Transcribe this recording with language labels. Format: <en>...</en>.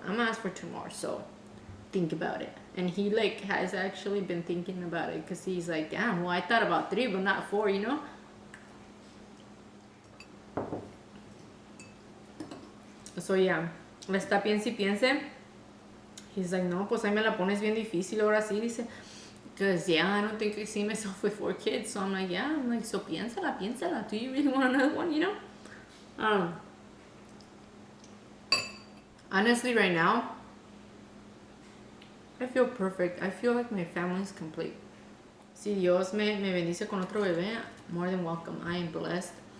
<en>I'm gonna ask for 2 more, so think about it. And he has actually been thinking about it, because he's like, damn, well, I thought about 3, but not 4, So yeah,</en> <es>le está piense y piense.</es> <en>He's like,</en> <es>no, pues ahí me la pones bien difícil ahora sí, dice.</es> <en>Because yeah, I don't think I see myself with 4 kids. So I'm like, yeah, so</en> <es>piénsala.</es> <en>Do you really want another one, Honestly, right now, I feel perfect. I feel like my family is complete.</en> <es>Si Dios me bendice con otro bebé,</es> <en>more than welcome. I am blessed.</en>